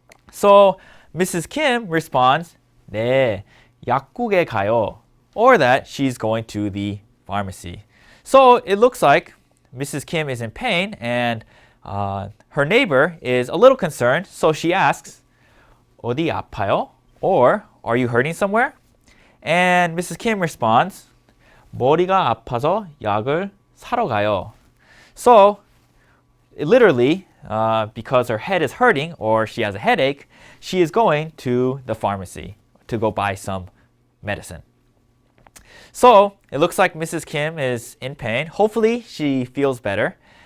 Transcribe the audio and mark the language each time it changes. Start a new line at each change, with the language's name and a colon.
English: So Mrs. Kim responds
Korean: 네, 약국에 가요,
English: or that she's going to the pharmacy. So it looks like Mrs. Kim is in pain and her neighbor is a little concerned, so she asks
Korean: 어디 아파요?
English: Or are you hurting somewhere? And Mrs.
Korean: Kim
English: responds
Korean: 머리가 아파서 약을 사러 가요.
English: So literally, because her head is hurting or she has a headache, she is going to the pharmacy to go buy some medicine. So it looks like Mrs. Kim is in pain. Hopefully she feels better.